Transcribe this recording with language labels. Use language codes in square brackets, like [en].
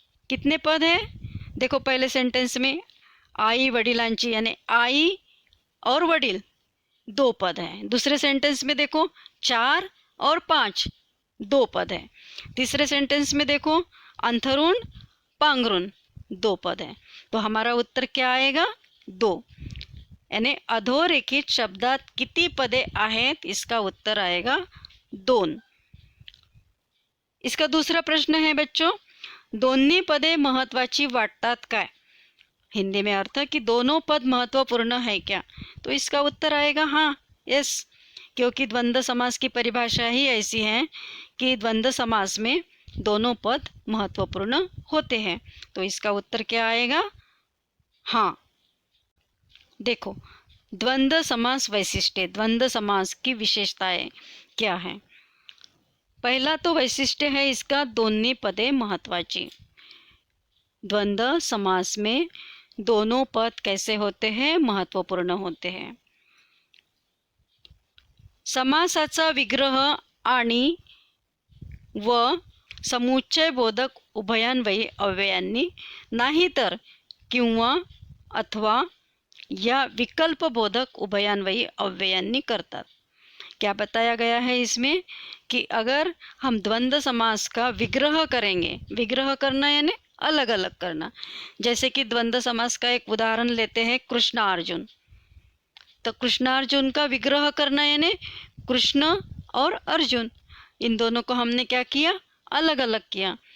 [hi] कितने पद हैं, देखो पहले सेंटेंस में आई वडिलांची यानी आई और वडील 2 पद हैं। दूसरे सेंटेंस में देखो 4 और 5 2 पद हैं। तीसरे सेंटेंस में देखो अंथरूण पांघरूण 2 पद हैं। तो हमारा उत्तर क्या आएगा, 2, यानी [mr] अधोरेखित शब्दात किती पदे आहेत, [hi] इसका उत्तर आएगा 2। इसका दूसरा प्रश्न है बच्चों, [mr] दोन्ही पदे महत्वाची वाटतात काय। [hi] हिंदी में अर्थ कि दोनों पद महत्वपूर्ण है क्या। तो इसका उत्तर आएगा हाँ, यस, क्योंकि द्वंद्व समास की परिभाषा ही ऐसी है कि द्वंद्व समास में दोनों पद महत्वपूर्ण होते हैं। तो इसका उत्तर क्या आएगा, हाँ। देखो द्वंद्व समास वैशिष्ट्य, द्वंद्व समास की विशेषताएं क्या है। पहला तो वैशिष्ट्य है इसका [mr] दोन्ही पदे महत्वाची। [hi] द्वंद्व समास में दोनों पद कैसे होते हैं, महत्वपूर्ण होते हैं। [mr] समासाचा विग्रह आणि व समुच्चय बोधक उभयान्वयी अव्ययांनी, नाहीतर किंवा अथवा या विकल्प बोधक उभयान्वयी अव्ययांनी करतात। [hi] क्या बताया गया है इसमें कि अगर हम द्वंद्व समास का विग्रह करेंगे, विग्रह करना यानी अलग अलग करना, जैसे कि द्वंद्व समास का एक उदाहरण लेते हैं कृष्ण-अर्जुन। तो कृष्ण-अर्जुन का विग्रह करना यानी कृष्ण और अर्जुन, इन दोनों को हमने क्या किया, अलग अलग किया।